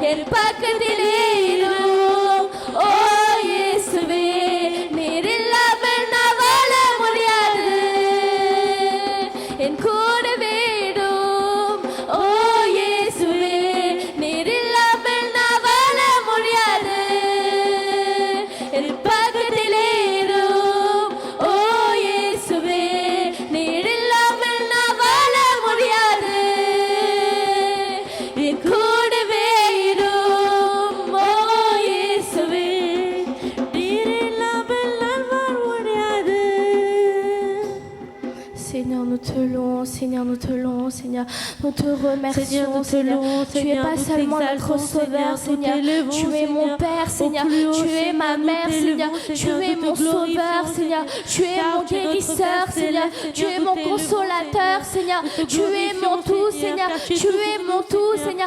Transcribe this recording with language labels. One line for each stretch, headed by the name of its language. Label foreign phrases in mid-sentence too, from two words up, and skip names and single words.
Kannada: ಪಕ್ಕದಲ್ಲಿರು ಓ ಯೇಸುವೆ
Tamil: நீரில்லாமல் நான் வாழ முடியாது என் கூடவே இரும் ஓ இயேசுவே நீரில்லாமல் நான் வாழ முடியாது என் பக்கத்திலே இரும் ஓ இயேசுவே நீரில்லாமல் நான் வாழ முடியாது என் கூடவே இரும் ஓ இயேசுவே நீரில்லாமல் நான் வாழ முடியாது.
French: Seigneur, nous te louons, Seigneur, nous te louons, Seigneur, nous te remercions, Seigneur. Tu es pas seulement notre sauveur, Seigneur, tu es mon Père, Seigneur, tu es ma mère, Seigneur, tu es mon sauveur, Seigneur, tu es mon guérisseur, Seigneur, tu es mon consolateur, Seigneur, tu es mon tout, Seigneur, tu es mon tout, Seigneur.